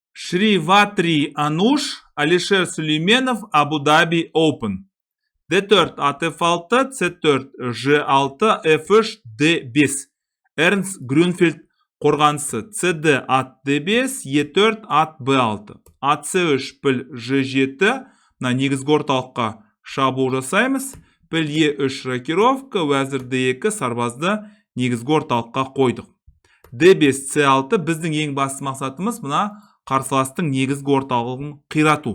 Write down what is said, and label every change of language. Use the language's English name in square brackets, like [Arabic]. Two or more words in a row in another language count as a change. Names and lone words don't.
[Kazakh] Шриватри Ануш, Алишер Сулейменов, Абу-Даби Open. D4, at F6, C4, G6, F3, D5. Эрнст Грюнфельд қорғанысы. CD, at D5, E4, at B6. At C3, піл G7, на негізгі орталыққа шабуыл жасаймыз. Піл E3 рокировка, уәзір D2 сарбазды негізгі орталыққа қойдық. D5, C6 біздің ең басты мақсатымыз мына қарсыластың негізгі орталығын қирату.